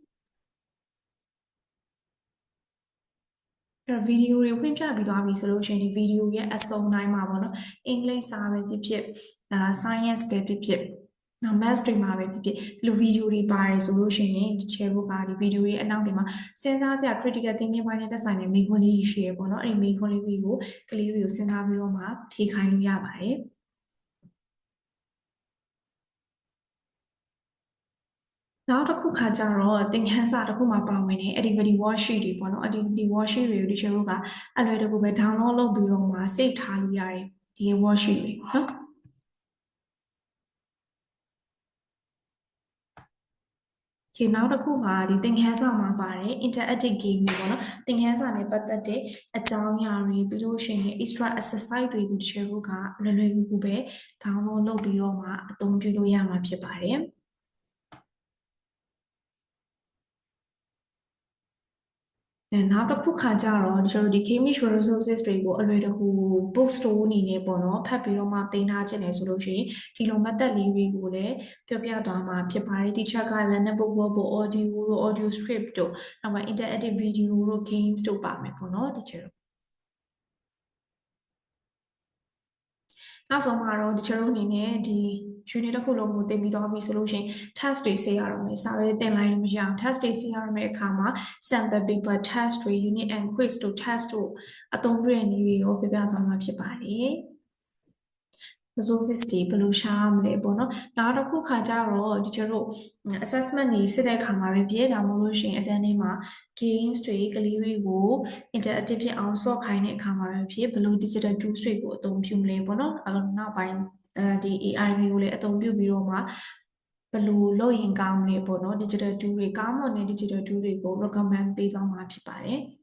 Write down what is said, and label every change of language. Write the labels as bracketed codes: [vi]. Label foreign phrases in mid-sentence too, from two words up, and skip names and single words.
[my] အဲ့ video တွေဖွင့်ပြပြီးသွားပြီဆိုလို့ရှိရင်ဒီ video ရဲ့အစုံတိုင်းမှာပေါ့နော်အင်္ဂလိပ်စာပဲဖြစ်ဖြစ်science ပဲဖြစ်ဖြစ်နောက် math တွေမှာပဲဖြစ်ဖြစ်ဒီလို video တွေပါတယ်ဆိုလို့ရှိရင် teacher တို့ကဒီ video ရဲ့အနောက်တွေမှာစဉ်းစားစရာ [en] critical thinking [my] ပိုင်းနဲ့သက်ဆိုင်တဲ့မေးခွန်းလေးရှိရပေါ့နော်အဲ့ဒီမေးခွန်းလေးတွေကိုကလေးတွေကိုစဉ်းစားပြီးတော့မှဖြေခိုင်းလို့ရပါတယ် နောက်တစ်ခုခါကျတော့သင်ခန်းစာတစ်ခုမှာပါဝင်တဲ့ [en] activity worksheet [my] တွေပေါ့နော် [en] activity worksheet [my] တွေကို teacher တို့ကအလွယ်တကူပဲ download လုပ်ပြီးတော့မှ save ထားလို့ရတယ်ဒီ worksheet တွေနော် ဒီနောက်တစ်ခုပါဒီသင်ခန်းစာမှာပါတယ် [en] interactive game [my] တွေပေါ့နော်သင်ခန်းစာနဲ့ပတ်သက်တဲ့အကြောင်းအရာတွေပြီးလို့ရှိရင် [en] extra exercise [my] တွေကို teacher တို့ကလွယ်လွယ်ကူကူပဲ download လုပ်ပြီးတော့မှအသုံးပြုလို့ရမှာဖြစ်ပါတယ် နောက်တစ်ခုခါကျတော့ကျွန်တော်ဒီ Cambridge resources တွေကိုအလွယ်တကူ [en] book store [my] အနေနဲ့ပေါ့နော်ဖတ်ပြီးတော့မှတင်ထားခြင်းတယ်ဆိုလို့ရှိရင်ဒီလို method လေးတွေကိုလည်းပြောပြသွားမှာဖြစ်ပါတယ် teacher က [en] learner book workbook audio [my] တို့ [en] audio script [my] တို့နောက်မှာ [en] interactive video [my] တို့ games တို့ပါမယ်ပေါ့နော် teacher နောက်ဆုံးမှာတော့ teacher တို့အနေနဲ့ဒီ unit တစ်ခုလုံးကိုသင်ပြီးသွားပြီဆိုလို့ရှိရင် test တွေဆေးရတော့မယ်စာပဲသင်လိုက်လို့မရအောင် test တွေဆေးရတော့မယ့်အခါမှာ [en] sample paper test [my] တွေ [en] unit and quiz [my] တို့ test တို့အသုံးပြုတဲ့နည်းတွေကိုပြပြသွားမှာဖြစ်ပါတယ်resources တွေဘယ်လိုရှာရမလဲ ပေါ့နော်နောက်တစ်ခုခါကျတော့ဒီကျတို့ assessment တွေစစ်တဲ့အခါမှာပဲပြည့်တာမဟုတ်လို့ရှိရင်အတန်းထဲမှာ games တွေကလေးတွေကို interactive ဖြစ်အောင်ဆော့ခိုင်းတဲ့အခါမှာပဲဖြစ်ဘယ်လို [en] digital tools [my] တွေကိုအသုံးပြုမလဲပေါ့နော်နောက်ပိုင်းဒီ AI တွေကိုလည်းအသုံးပြုပြီးတော့မှဘယ်လိုလုပ်ရင်ကောင်းလဲပေါ့နော် [en] digital tool [my] တွေကောင်းမွန်တဲ့ [en] digital tool [my] တွေကို recommend ပေးသွားမှာဖြစ်ပါတယ်